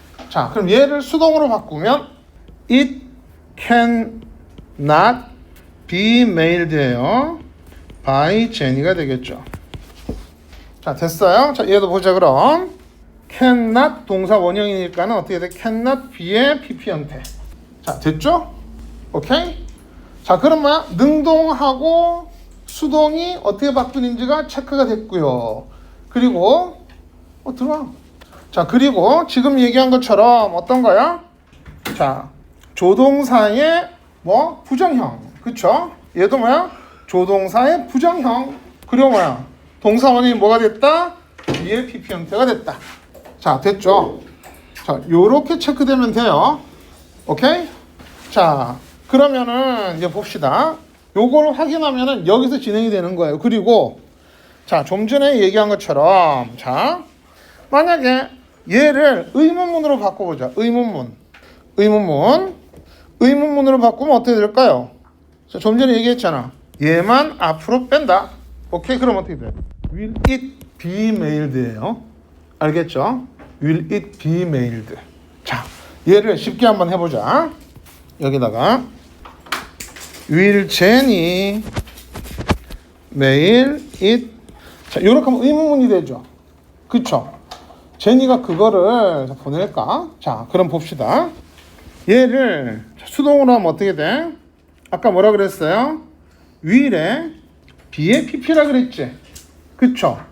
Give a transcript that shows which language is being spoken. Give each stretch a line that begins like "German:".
Korean: 자, 그럼 얘를 수동으로 바꾸면
English: it cannot be mailed
Korean: 예요.
English: by Jenny
Korean: 가 되겠죠. 자, 됐어요. 자, 얘도 보자. 그럼 cannot 동사 원형이니까는 어떻게 돼?
English: cannot be의 pp
Korean: 형태. 자, 됐죠? 오케이? 자, 그러면 능동하고 수동이 어떻게 바뀌는지가 체크가 됐고요. 그리고 들어와. 자, 그리고 지금 얘기한 것처럼 어떤 거야? 자, 조동사의 뭐 부정형. 그쵸? 얘도 뭐야? 조동사의 부정형. 그리고 뭐야? 동사 원형이 뭐가 됐다? be의 pp 형태가 됐다. 자, 됐죠? 자, 요렇게 체크되면 돼요. 오케이? 자, 그러면은 이제 봅시다. 요걸 확인하면은 여기서 진행이 되는 거예요. 그리고 자, 좀 전에 얘기한 것처럼 자, 만약에 얘를 의문문으로 바꿔보자. 의문문으로 바꾸면 어떻게 될까요? 자, 좀 전에 얘기했잖아. 얘만 앞으로 뺀다. 오케이? 그럼 어떻게 돼?
English: Will it be mailed예요.
Korean: 알겠죠?
English: Will it be mailed?
Korean: 자, 얘를 쉽게 한번 해보자. 여기다가
English: Will Jenny mail it?
Korean: 자, 요렇게 하면 의문문이 되죠. 그쵸? 제니가 그거를 보낼까? 자, 그럼 봅시다. 얘를 수동으로 하면 어떻게 돼? 아까 뭐라 그랬어요? will에 be의 pp라 그랬지? 그쵸?